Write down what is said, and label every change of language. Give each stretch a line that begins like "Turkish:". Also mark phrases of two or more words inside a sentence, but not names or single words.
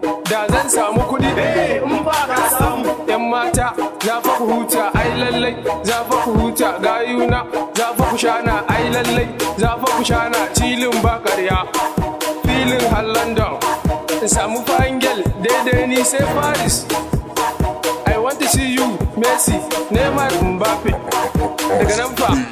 Hausa: Da zan samu kuɗi, Eh, in ba ka samu. Yan mata, za fa ku huta, ai lallai, za fa ku huta, gayuna, za fa ku shana, ai lallai, za fa ku shana, cilin ba ƙarya, filin har London. In samu
English: fine girl,
Hausa: daidai ni sai Paris.
English: I want to see you,
Hausa: Messi, Neymar, Mbappe. Daga nan fa,